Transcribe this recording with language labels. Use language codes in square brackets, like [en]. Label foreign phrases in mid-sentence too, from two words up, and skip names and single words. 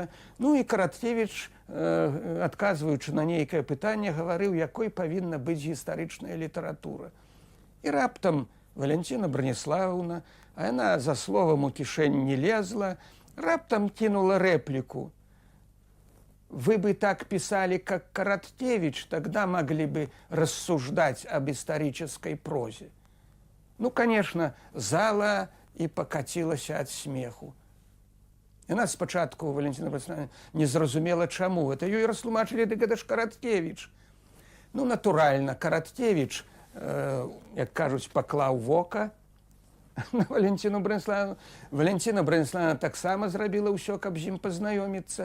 [be] Ну і Караткевіч, адказваючы на нейкае пытанне, гаварыў, якой павінна быць гістарычная літаратура. І раптам Валянціна Браніслаўна, а яна за словам у кішэнь не лезла, раптам кінула рэпліку. [ru] Вы бы так писали, как Короткевич, тогда могли бы рассуждать об исторической прозе. Ну, конечно, зала и покатилась от смеху. [be] Яна спачатку, Валентина Васильевна, не зразумела, чаму. Это ёй растлумачылі, дык гэта ж Короткевич. Ну, натуральна, Короткевич як кажуць, паклаў вока на Валентину Браніславну. Валентина Браніславна таксама зрабіла ўсё, каб з ім пазнаёміцца.